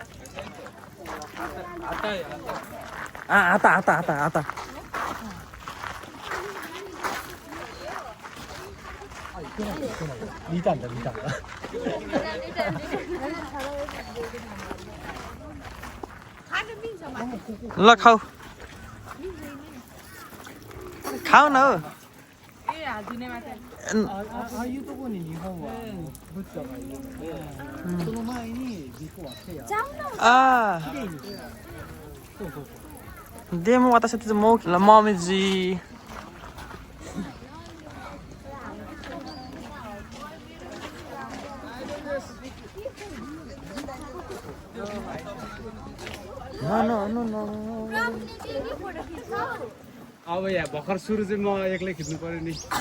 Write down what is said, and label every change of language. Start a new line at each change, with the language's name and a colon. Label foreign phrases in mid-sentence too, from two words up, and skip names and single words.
Nepali: आता ल खाऊ खाऊ न हो
Japanese: でも私たちももみじ
Nepali: अब यहाँ भर्खर सुरु चाहिँ म एक्लै खिच्नु पर्यो नि